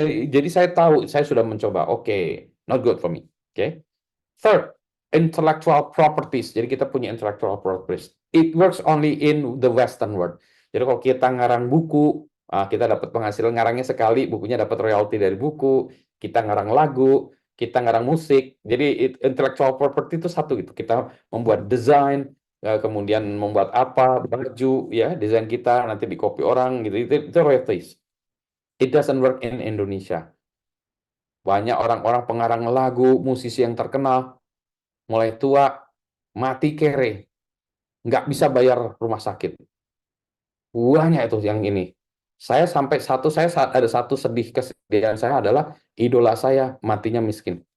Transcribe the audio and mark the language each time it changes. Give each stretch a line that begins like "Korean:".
Indonesian: Jadi saya tahu, saya sudah mencoba.
English: Not good for me. Third, intellectual properties.
Indonesian: Jadi kita punya intellectual properties.
English: It works only in the Western world.
Indonesian: Jadi kalau kita ngarang buku, kita dapat penghasilan ngarangnya sekali, bukunya dapat royalti dari buku, kita ngarang lagu, kita ngarang musik. Jadi intellectual property itu satu gitu. Kita membuat desain, kemudian membuat baju, ya, desain kita nanti di copy orang gitu. Itu royalties.
English: It doesn't work in Indonesia.
Indonesian: Banyak orang-orang pengarang lagu, musisi yang terkenal, mulai tua, mati kere, nggak bisa bayar rumah sakit. Banyak itu yang ini. Saya ada satu kesedihan saya adalah idola saya matinya miskin.